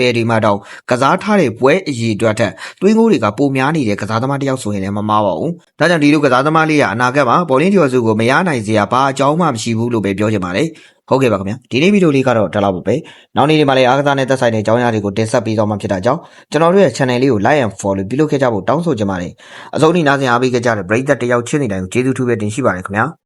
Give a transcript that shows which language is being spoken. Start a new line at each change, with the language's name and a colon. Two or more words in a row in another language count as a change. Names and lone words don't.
Burmese: ယ်တွေမှာတောင်ကစားထားတဲ့ပွဲအရေးအတွက်ထက်သွင်းဂိုးတွေကပိုများနေတဲ့ကစားသမားတစ်ယောက်ဆိုရင်လည်းမမှားပါဘူး။ဒါကြောင့်ဒီလိုကစားသမားလေးကအနာဂတ်မှာဘောလင်းဒီယော်စုကိုမရနိုင်စရာဘာအကြောင်းမှမရှိဘူးလို့ပဲပြောချင်ပါတယ်။ဟုတ်ကဲ့ပါခင်ဗျာဒီနေ့ဗီဒီယိုလေးကတော့ဒါလောက်ပါပဲနောက်နေ့ဒီမှာလည်းအားကစားနဲ့သက်ဆိုင်တဲ့အကြောင်းအရာတွေကိုတင်ဆက်ပေးသွားမှာဖြစ်တာကြောင့်ကျွန်တော်တို့ရဲ့ channel လေးကို
English: like and follow
Burmese: ပြုလုပ်ခဲ့ကြဖို့တောင်းဆိုချင်ပါတယ်အဆုံးထိနားဆင်အားပေးခဲ့ကြတဲ့ပရိသတ်တယောက်ချင်းစီတိုင်းကိုကျေးဇူးထူးပဲတင်ရှိပါတယ်ခင်ဗျာ